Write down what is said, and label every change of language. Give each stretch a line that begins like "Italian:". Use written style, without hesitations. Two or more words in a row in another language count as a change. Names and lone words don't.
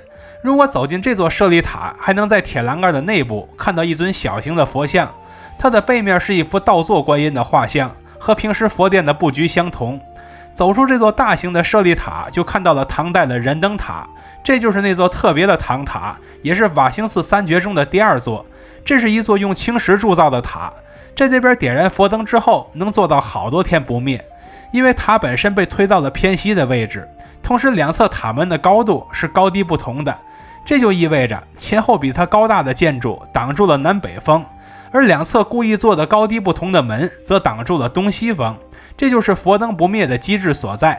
Chinese: 如果走進這座舍利塔，還能在鐵欄杆的內部看到一尊小型的佛像，它的背面是一幅倒坐觀音的畫像，和平時佛殿的布局相同。走出這座大型的舍利塔，就看到了唐代的燃燈塔，這就是那座特別的唐塔，也是法興寺3絕中的第2座。這是一座用青石鑄造的塔，在這邊點燃佛燈之後，能做到好多天不滅。因為塔本身被推到了偏西的位置，同時2側塔門的高度是高低不同的，這就意味着前後比它高大的建築擋住了南北風，而2側故意做的高低不同的門則擋住了東西風，這就是佛燈不滅的機制所在。